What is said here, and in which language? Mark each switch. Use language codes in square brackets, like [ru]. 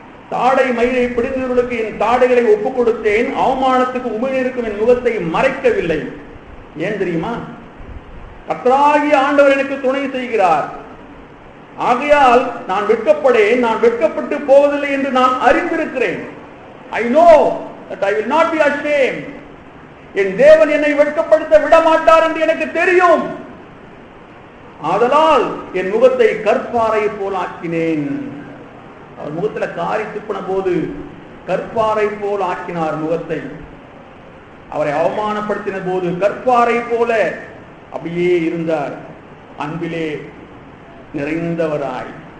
[ta] தாடை மயிரை பிடுங்குகிறவர்களுக்கு என் தாடைகளை ஒப்புக் கொடுத்தேன், அவமானத்துக்கு உமிழ்ந்திருக்கும் என் முகத்தை மறைக்கவில்லை. ஏன் தெரியுமா? கர்த்தராகிய ஆண்டவர் எனக்கு துணை செய்கிறார். ஆகையால் நான் வெட்கப்படேன், நான் வெட்கப்பட்டு போவதில்லை என்று நான் அறிந்திருக்கிறேன். [en] I know that I will not be ashamed. [ta] என் தேவன் என்னை வெட்கப்படுத்த விடமாட்டார் என்று எனக்கு தெரியும். ஆதலால் என் முகத்தை கற்பாறை போல் ஆக்கினேன். அவர் முகத்துல காரி துப்பின போது கற்பாறை போல் ஆக்கினார் முகத்தை. அவரை அவமானப்படுத்தின போது கற்பாறை போல அப்படியே இருந்தார், அன்பிலே நிறைந்தவராய்.